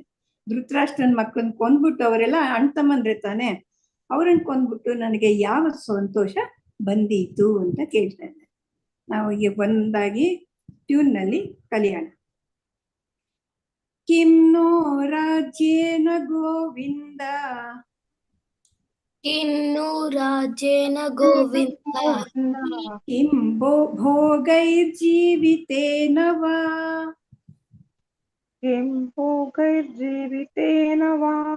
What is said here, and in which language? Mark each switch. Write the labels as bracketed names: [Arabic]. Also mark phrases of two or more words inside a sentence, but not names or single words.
[Kannada] ಧೃತರಾಷ್ಟ್ರನ ಮಕ್ಕಳನ್ನ ಕೊಂದ್ಬಿಟ್ಟು, ಅವರೆಲ್ಲ ಅಣ್ತಮ್ಮಂದ್ರೆ ತಾನೆ, ಅವ್ರನ್ನ ಕೊಂದ್ಬಿಟ್ಟು ನನಗೆ ಯಾವ ಸಂತೋಷ ಬಂದೀತು ಅಂತ ಕೇಳ್ತಾ ಇದ್ದಾನೆ. ನಾವು ಈಗ ಒಂದಾಗಿ ಟ್ಯೂನ್ ನಲ್ಲಿ ಕಲಿಯೋಣ. [Sanskrit] ಕಿಂ ನೋ ರಾಜ್ಯೇನ ಗೋವಿಂದ, किन्नु राज्येन गोविन्द ಕಿಂ ಭೋಗೈರ್ಜೀವಿತೇನ ವಾ, किं भोगैर्जीवितेन वा